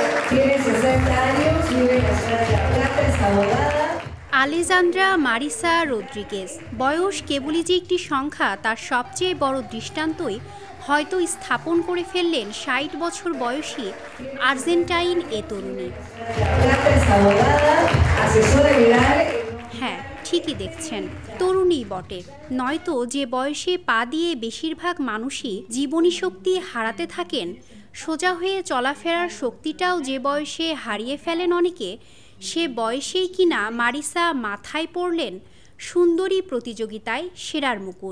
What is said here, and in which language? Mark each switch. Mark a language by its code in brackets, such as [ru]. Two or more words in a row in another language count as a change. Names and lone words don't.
[es] Tiene 60 años, vive en la ciudad de La Plata, es abogada. [bn] আলেজান্দ্রা মারিসা রদ্রিগেজ বয়স কেবলই যে একটি সংখ্যা তার সবচেয়ে বড় দৃষ্টান্তই হয়তো স্থাপন করে ফেললেন ৬০ বছর বয়সী আর্জেন্টাইন এ তরুণী। হ্যাঁ, ঠিকই দেখছেন, তরুণী বটে, নয়তো যে বয়সে পা দিয়ে বেশিরভাগ মানুষই জীবনী শক্তি হারাতে থাকেন, সোজা হয়ে চলাফেরার শক্তিটাও যে বয়সে হারিয়ে ফেলেন অনেকে, সে বয়সেই কিনা মারিসা মাথায় পড়লেন সুন্দরী প্রতিযোগিতায় সেরার মুকুট।